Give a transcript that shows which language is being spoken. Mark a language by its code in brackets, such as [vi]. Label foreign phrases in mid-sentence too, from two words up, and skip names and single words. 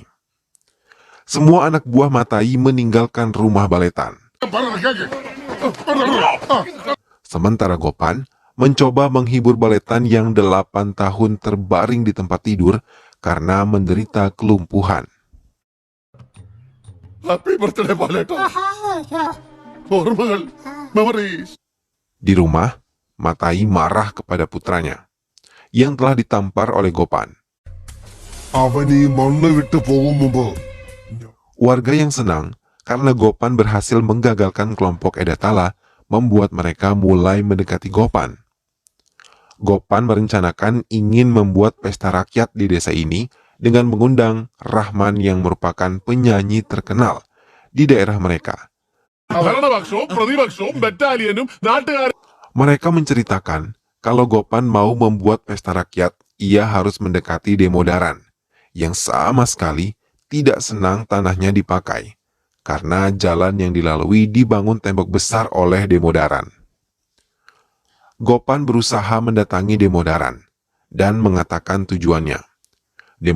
[id] Semua anak buah Matayi meninggalkan rumah Baletan. Sementara Gopan mencoba menghibur Baletan yang 8 tahun terbaring di tempat tidur karena menderita kelumpuhan. [en] Happy birthday [ml] ബാലേട്ട. ഓർമ്മകൾ, memories. [id] Di rumah, Matayi marah kepada putranya yang telah ditampar oleh Gopan. [ml] അവൻ ഈ മണ്ണ് വിട്ടു പോകും മുമ്പ് [id] Warga yang senang karena Gopan berhasil menggagalkan kelompok Edatala membuat mereka mulai mendekati Gopan. Gopan merencanakan ingin membuat pesta rakyat di desa ini dengan mengundang Rahman yang merupakan penyanyi terkenal di daerah mereka. [ml] ഭരണപക്ഷവും പ്രതിപക്ഷവും ബറ്റാലിയനും നാട്ടുകാരും [id] Mereka menceritakan kalau Gopan mau membuat pesta rakyat, ia harus mendekati Demodaran yang sama sekali tidak senang tanahnya dipakai karena jalan yang dilalui dibangun tembok besar oleh Demodaran. Gopan berusaha mendatangi Demodaran dan mengatakan tujuannya.